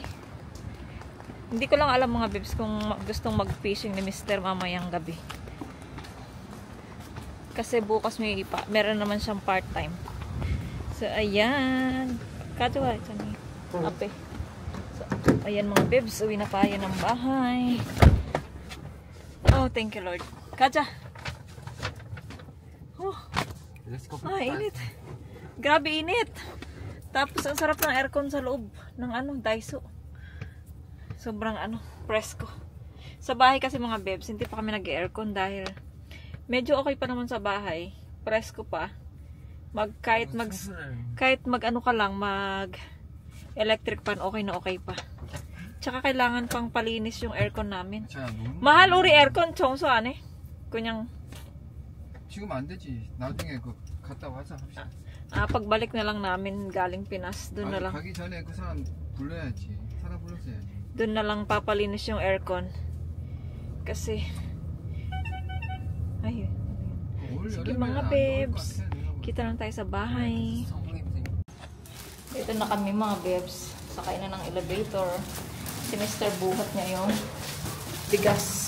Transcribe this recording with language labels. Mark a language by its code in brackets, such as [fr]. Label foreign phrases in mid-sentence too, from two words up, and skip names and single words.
[tl] Hindi ko lang alam mga bebs kung gustong mag-fishing ni Mr. mamayang gabi. Kasi bukas meron naman siyang part-time. So ayan. Katuwa ito ni Ape. So ayan mga bebs, uwi na tayo ng bahay. Oh, [en] thank you Lord. [tl] Kaja. Oh. Init. Grabe init. Tapos ang sarap ng aircon sa loob ng Daiso. Sobrang presko. Sa bahay kasi mga bebs, hindi pa kami nag-aircon dahil medyo okay pa naman sa bahay. Presko pa. Kahit mag [en] electric fan, [tl] okay na okay pa. Tsaka kailangan pang palinis yung aircon namin. Mahal uri aircon, [ko] 청소 안 해? 그냥 지금 안 되지. 나중에 갔다 와서 합시다. [tl] pagbalik na lang namin galing Pinas, doon na lang. [ko] 가기 전에 그 사람 불러야지. 사람 불렀어야지. [tl] Doon na lang papalinis yung aircon. Kasi sige mga bebs, kita lang tayo sa bahay. Dito na kami mga bebs. Sakay na ng elevator. Si Mr. buhat niya yung bigas.